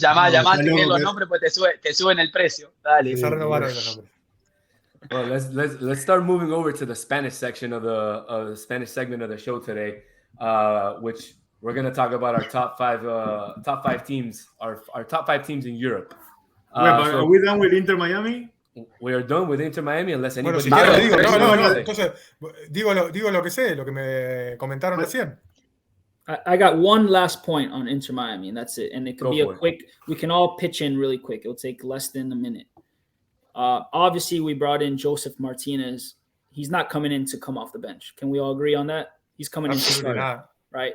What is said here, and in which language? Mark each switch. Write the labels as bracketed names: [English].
[Spanish] Llamá, los nombres, pues te suben el precio. Dale. Empezar a renovar hoy los nombres. [English] Well, let's start moving over to the Spanish section of the Spanish segment of the show today, which we're gonna talk about our top five teams, our top 5 teams in Europe. Are we done with Inter Miami? We are done with Inter Miami unless [Spanish] Bueno, [English] anybody. [Spanish] si quieres, digo, Entonces, digo lo que sé, lo que me comentaron recién. [English] I got one last point on Inter Miami, and that's it. And it could be a quick. We can all pitch in really quick. It'll take less than a minute. Obviously, we brought in Joseph Martinez. He's not coming in to come off the bench. Can we all agree on that? He's coming in to start, right?